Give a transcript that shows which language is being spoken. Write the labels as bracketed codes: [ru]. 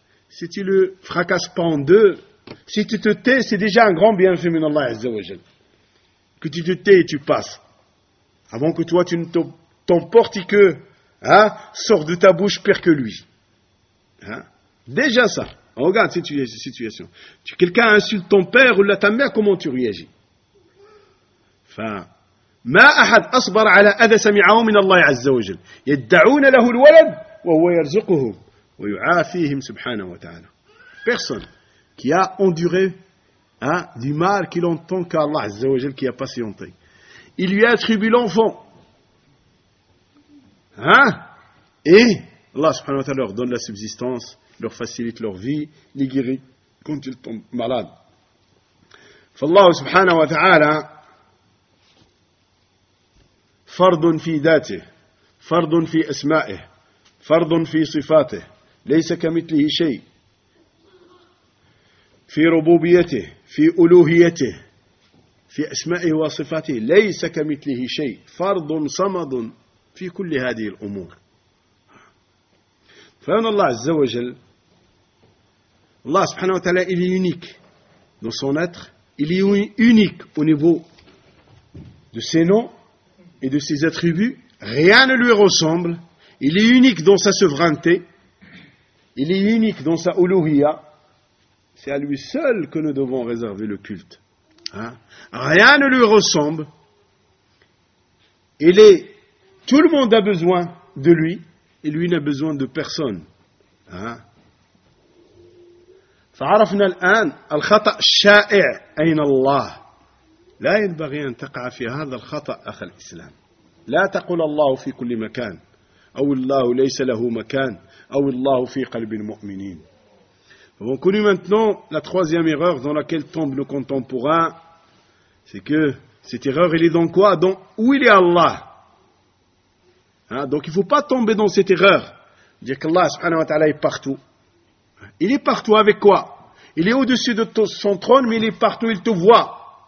[fr] si tu le fracasses pas en deux si tu te tais c'est déjà un grand bienfait min Allah azza wa jalla que tu te tais et tu passes. Avant que toi, tu ne t'emportes et que, hein, sors de ta bouche pire que lui. Hein? Déjà ça. Regarde cette situation. Quelqu'un insulte ton père ou ta mère, comment tu réagis? [ar] Enfin, ما أحد أصبر على أذى سمعه من الله عز وجل يدعون له الولد وهو يرزقهم ويعافيهم سبحانه وتعالى. [fr] Personne qui a enduré, hein, du mal qu'il entend qu'Allah Azza wa Jalla qui a patienté. Il lui attribue l'enfant. Hein? Et Allah subhanahu wa ta'ala leur donne la subsistance, leur facilite leur vie, les guérit quand ils tombent malades. [ar] Fallah subhanahu wa ta'ala fardun fi datih, fardun fi asma'ih, fardun fi sifatih, laysa kamithlihi shay. في ربوبيته في ألوهيته في أسمائه وصفاته ليس كمثله شيء فرض صمد في كل هذه الأمور. فإن الله عز وجل الله سبحانه وتعالى [fr] il est unique dans son être, il est unique au niveau de ses noms et de ses attributs, rien ne lui ressemble, il est unique dans sa souveraineté, il est unique dans sa ألوهية. C'est à lui seul que nous devons réserver le culte. Hein? Rien ne lui ressemble. Tout le monde a besoin de lui. Et lui n'a besoin de personne. [ar] فعرفنا الآن الخطأ الشائع أين الله لا ينبغي أن تقع في هذا الخطأ أخ الإسلام لا تقول الله في كل مكان أو الله ليس له مكان أو الله في قلب المؤمنين. [fr] Nous avons connu maintenant la troisième erreur dans laquelle tombent nos contemporains. C'est que cette erreur, elle est dans quoi? Dans où il est Allah. Hein? Donc il ne faut pas tomber dans cette erreur. Dire qu'Allah subhanahu wa ta'ala est partout. Il est partout avec quoi? Il est au-dessus de son trône, mais il est partout, il te voit.